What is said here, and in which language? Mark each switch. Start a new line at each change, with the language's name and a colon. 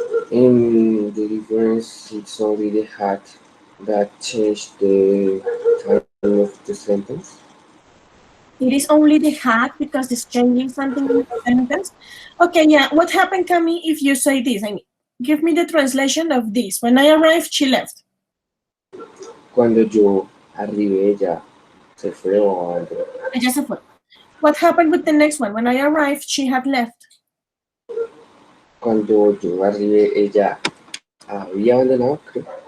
English: in the difference it's only the hat that changed the time of the sentence. It is only the had because it's changing something in the sentence. Okay, yeah. What happened, Cami, if you say this? I mean, give me the translation of this. When I arrived, she left.
Spanish: Cuando yo arribé ella se fue o algo. Ella se fue.
English: What happened with the next one? When I arrived, she had left.
Spanish: Cuando yo arribé, ella había abandonado, creo.